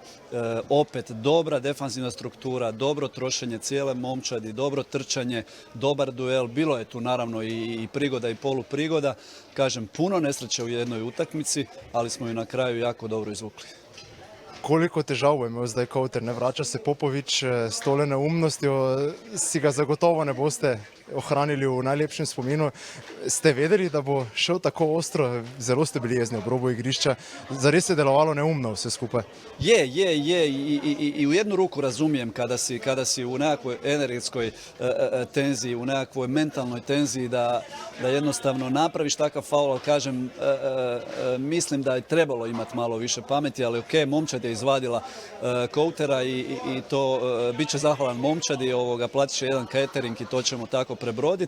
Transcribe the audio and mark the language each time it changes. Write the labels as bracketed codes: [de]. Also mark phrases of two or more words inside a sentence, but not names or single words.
[hr] Opet dobra defanzivna struktura, dobro trošenje cijele momčadi, dobro trčanje, dobar duel. Bilo je tu naravno i prigoda i poluprigoda. Kažem, puno nesreće u jednoj utakmici, ali smo ju na kraju jako dobro izvukli. [sl] Koliko težav bo imel zdaj Kouter? Ne vrača se Popovič s tole neumnostjo, si ga zagotovo ne boste ohranili v najlepšem spominu. Ste vedeli, da bo šel tako ostro? Zelo ste bili jezni ob robu igrišča. Zares je delovalo neumno vse skupaj. Je. [hr] I u jednu ruku razumijem kada si u nekakvoj energetskoj tenziji, u nekakvoj mentalnoj tenziji da jednostavno napraviš takav faul, ali kažem, mislim da je trebalo imati malo više pameti, ali ok, momčad je izvadila Koutera i to bit će zahvalan momčadi, platit će jedan catering i to ćemo tako prebroditi.